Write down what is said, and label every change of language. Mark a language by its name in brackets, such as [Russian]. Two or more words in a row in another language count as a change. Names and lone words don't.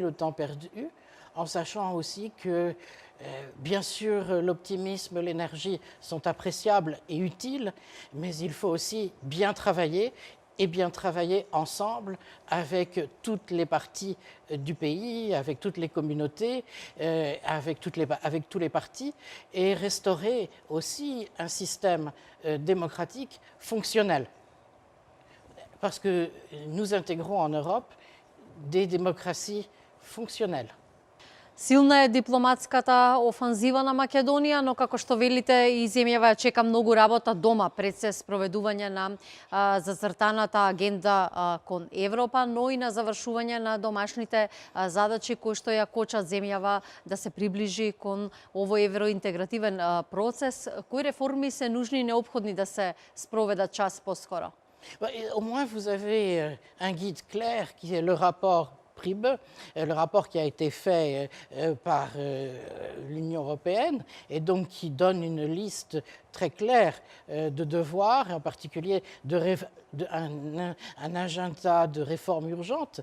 [French] le temps perdu en sachant aussi que bien sûr, l'optimisme, l'énergie sont appréciables et utiles, mais il faut aussi bien travailler et bien travailler ensemble avec toutes les parties du pays, avec toutes les communautés, avec tous les partis, et restaurer aussi un système démocratique fonctionnel. Parce que nous intégrons en Europe des démocraties fonctionnelles. [Macedonian] Силна е дипломатската офанзива на Македонија, но како што велите и земјава ја чека многу работа дома пред се спроведување на зацртаната агенда кон Европа, но и на завршување на домашните задачи кои што ја кочат земјава да се приближи кон овој евроинтегративен процес. Кои реформи се нужни и необходни да се спроведат час поскоро? [French] Au moins, vous avez un guide clair qui est le rapport PRIB, le rapport qui a été fait par l'Union européenne et donc qui donne une liste très claire de devoirs, en particulier un agenda de réformes urgentes.